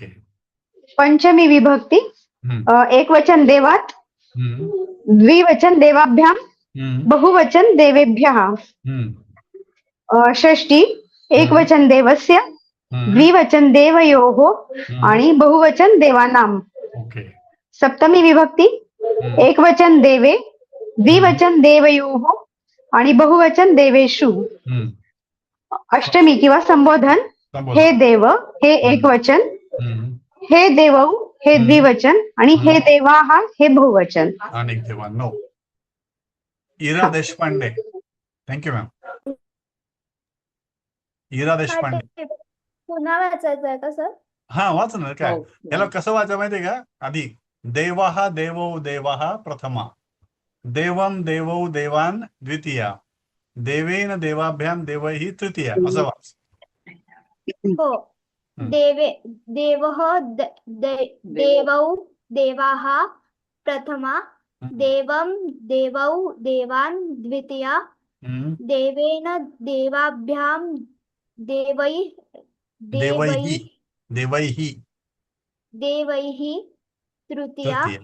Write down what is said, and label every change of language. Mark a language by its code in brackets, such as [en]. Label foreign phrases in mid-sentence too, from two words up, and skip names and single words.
[sa] पंचमी विभक्ती एकवचन देवात, द्विवचन देवाभ्याम, बहुवचन देवेभ्यः. षष्ठी एकवचन देवस्य, द्विवचन देवयोः आणि बहुवचन देवानाम. [mr] ओके. [sa] सप्तमी विभक्ती एकवचन देवे, द्विवचन देवयोः आणि बहुवचन देवेषु. अष्टमी किंवा संबोधन हे देव, हे एकवचन, हे देवौ हे द्विवचन आणि हे देवाः हे बहुवचन. [mr] अनेक देवांनो. इरा देशपांडे. [en] thank you ma'am. [mr] इरा देशपांडे. पुन्हा वाचायचं आहे का सर? हा वाच ना. काय याला कसं वाचायचं माहितीये का? [sa] आधी देवाः देवौ देवाः प्रथमा, देवम देवौ देवान द्वितीया, देवेन देवाभ्याम देवैः तृतीया, [mr] असं वाच. हो. [sa] देवः देवौ देवाः प्रथमा, देवं देवौ देवान् द्वितीया, देवेन देवाभ्यां देवैः तृतीया,